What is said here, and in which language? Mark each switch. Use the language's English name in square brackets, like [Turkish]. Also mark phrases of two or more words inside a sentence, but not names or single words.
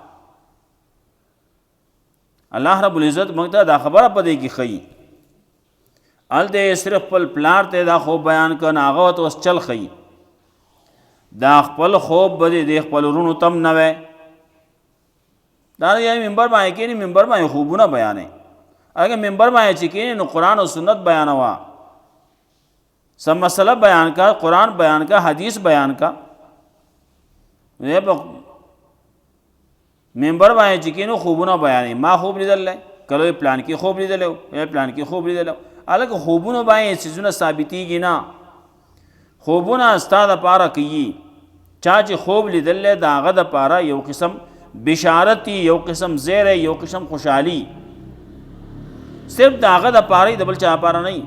[Pashto] الله رب العزت موږ ته دا خبره په دې کې ښیي، هلته صرف خپل پلار ته دا خوب بیان کړه، هغه ورته اوس چل ښیي. دا خپل خوب به د خپل ورونو ته هم نه وی. دا یعنې منبر باندې کښېني، منبر باندې خوبونه بیانوي. اگر منبر باندې چې کښېني نو قرآن او سنت بیانوه، سب مسئله بیان کا، قرآن بیان کا، حدیث بیان کا. منبر باندې چې کښېنو خوبونه بیانوي، ما خوب لیدلی، کله پلان کې خوب لیدلی، پلان کې خوب لیدلی. هلکه خوبونو باندې څیزونه ثابتېږي نه، خوبونه ستا دپاره کوي. چا چې خوب لیدلی د هغه دپاره یو قسم بشارت یو قسم زیری یو قسم خوشحالي، صرف د هغه دپاره د بل چا دپاره نه.